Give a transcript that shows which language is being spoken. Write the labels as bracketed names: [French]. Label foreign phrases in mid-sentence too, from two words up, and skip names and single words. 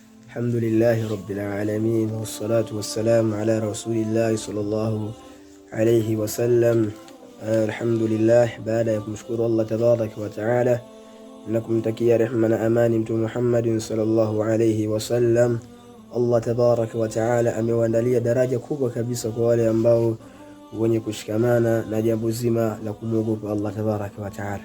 [Arabic] الحمد لله رب العالمين والصلاة والسلام على رسول الله صلى الله عليه وسلم. Alhamdulillah, [Swahili] baada ya kumshukuru [Arabic] الله تبارك وتعالى [Swahili] na kumtakia rehma na amani Mtume Muhammadin [Arabic] صلى الله عليه وسلم, الله تبارك وتعالى [Swahili] amewaandalia daraja kubwa kabisa kwa wale ambao wenye kushikamana na jambo zima la kumwogopa [Arabic] الله تبارك وتعالى.